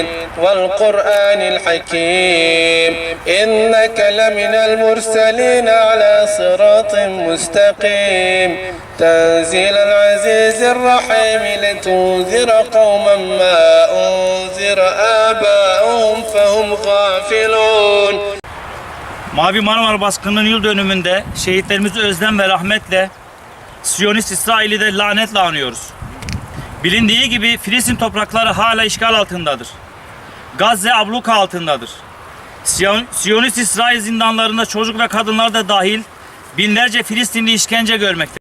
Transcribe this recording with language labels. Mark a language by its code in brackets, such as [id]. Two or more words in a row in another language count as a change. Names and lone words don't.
[ar] والقرآن الحكيم إنك لمن المرسلين على صراط مستقيم تنزيل العزيز الرحيم لتنذر قوما ما أنذر آباؤهم فهم غافلون. [tr] Mavi Marmara baskınının yıl dönümünde şehitlerimizi özlem ve rahmetle, Siyonist İsrail'i de lanetle anıyoruz. Bilindiği gibi Filistin toprakları hala işgal altındadır. Gazze abluka altındadır. Siyonist İsrail zindanlarında çocuk ve kadınlar da dahil binlerce Filistinli işkence görmektedir.